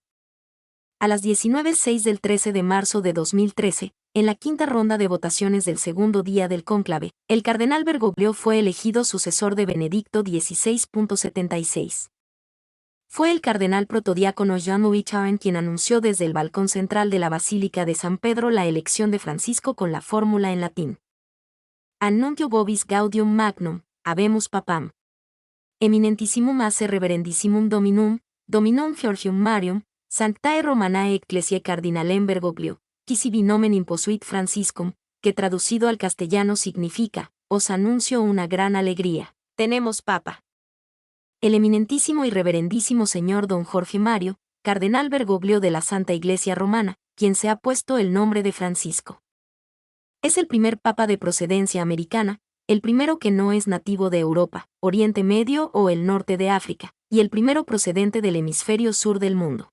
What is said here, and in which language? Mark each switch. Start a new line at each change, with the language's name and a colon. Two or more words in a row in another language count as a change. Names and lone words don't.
Spanish: A las 19:06 del 13 de marzo de 2013, en la quinta ronda de votaciones del segundo día del cónclave, el cardenal Bergoglio fue elegido sucesor de Benedicto XVI.76. Fue el cardenal protodiácono Jean-Louis Charron quien anunció desde el balcón central de la Basílica de San Pedro la elección de Francisco con la fórmula en latín:
Latin: Annuncio vobis gaudium magnum, habemus papam. Eminentissimum ace reverendissimum Dominum Georgium Marium, Sanctae Romanae Ecclesiae Cardinalem Bergoglio, qui sibi nomen imposuit Franciscum,
Spanish: que traducido al castellano significa: os anuncio una gran alegría, tenemos papa. El eminentísimo y reverendísimo señor don Jorge Mario, cardenal Bergoglio de la Santa Iglesia Romana, quien se ha puesto el nombre de Francisco. Es el primer papa de procedencia americana, el primero que no es nativo de Europa, Oriente Medio o el norte de África, y el primero procedente del hemisferio sur del mundo.